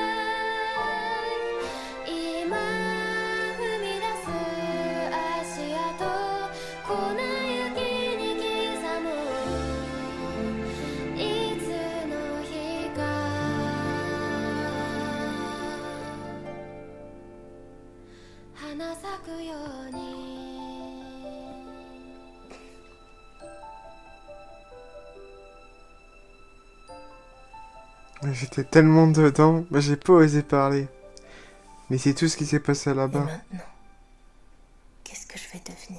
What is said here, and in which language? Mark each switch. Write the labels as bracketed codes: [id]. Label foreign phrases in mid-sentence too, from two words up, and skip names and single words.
[ja] い今踏み出す足跡粉雪に刻むいつの日か花咲くように [fr] J'étais tellement dedans, bah, j'ai pas osé parler. Mais c'est tout ce qui s'est passé Et là-bas. maintenant, qu'est-ce que je vais devenir?